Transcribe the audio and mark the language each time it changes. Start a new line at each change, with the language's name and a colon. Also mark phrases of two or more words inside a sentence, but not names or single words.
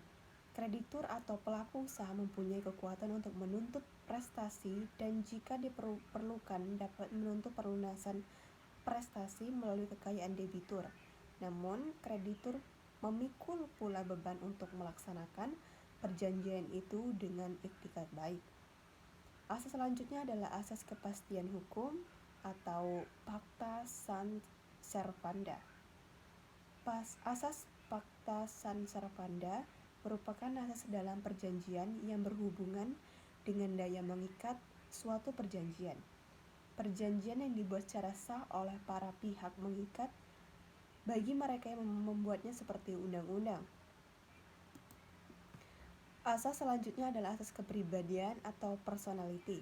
Indonesian: Kreditur atau pelaku usaha mempunyai kekuatan untuk menuntut prestasi dan jika diperlukan dapat menuntut pelunasan prestasi melalui kekayaan debitur. Namun, kreditur memikul pula beban untuk melaksanakan perjanjian itu dengan iktikat baik. Asas selanjutnya adalah asas kepastian hukum atau
Latin: pacta sunt servanda.
Indonesian: Asas
Latin: pacta sunt servanda
Indonesian: merupakan asas dalam perjanjian yang berhubungan dengan daya mengikat suatu perjanjian. Perjanjian yang dibuat secara sah oleh para pihak mengikat bagi mereka yang membuatnya seperti undang-undang. Asas selanjutnya adalah asas kepribadian atau personality.